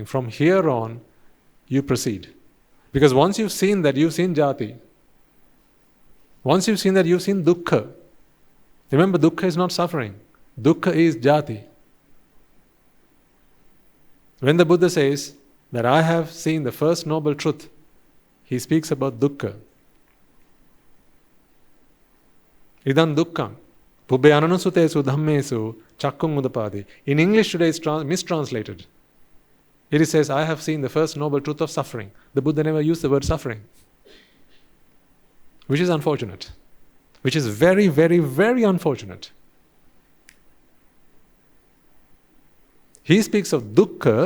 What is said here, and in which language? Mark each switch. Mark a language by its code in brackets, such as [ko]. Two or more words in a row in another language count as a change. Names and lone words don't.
[en] From here on, you proceed. Because once you've seen that, you've seen jati. Once you've seen that, you've seen dukkha. Remember, dukkha is not suffering. Dukkha is jati. When the Buddha says that I have seen the first noble truth, he speaks about dukkha. [pi] Idam dukkham. Pubbe ananusutesu dhammesu chakkung udapadi. [en] In English today it's mistranslated. It says, I have seen the first noble truth of suffering. The Buddha never used the word suffering. Which is unfortunate. Which is very, very, very unfortunate. He speaks of dukkha.